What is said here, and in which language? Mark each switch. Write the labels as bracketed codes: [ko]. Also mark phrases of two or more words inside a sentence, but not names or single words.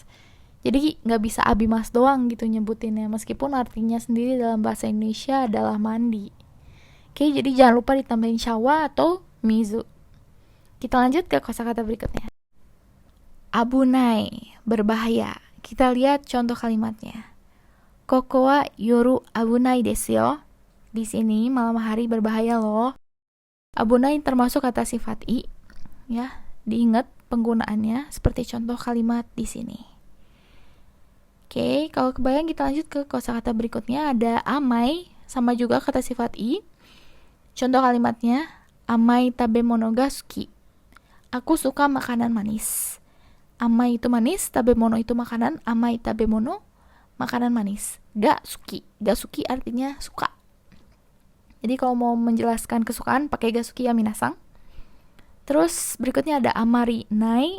[id] Jadi nggak bisa abimas doang gitu nyebutinnya, meskipun artinya sendiri dalam bahasa Indonesia adalah mandi. Oke, jadi jangan lupa ditambahin shawa atau mizu. Kita lanjut ke kosakata berikutnya. Abunai, berbahaya. Kita lihat contoh kalimatnya. [ja] ここは夜危ないですよ. [id] Di sini malam hari berbahaya loh. Abunai termasuk kata sifat i, ya. Diingat penggunaannya seperti contoh kalimat di sini. Oke, kalau kebayang kita lanjut ke kosakata berikutnya. Ada amai, sama juga kata sifat i. Contoh kalimatnya, [ja] 甘い食べ物が好き. [id] Aku suka makanan manis. Amai itu manis, tabemono itu makanan. [ja] 甘い食べ物, [id] makanan manis. [ja] が好き. が好き [id] artinya suka. Jadi kalau mau menjelaskan kesukaan pakai [ja] が好き [id] ya minasang. Terus berikutnya ada [ja] あまりない.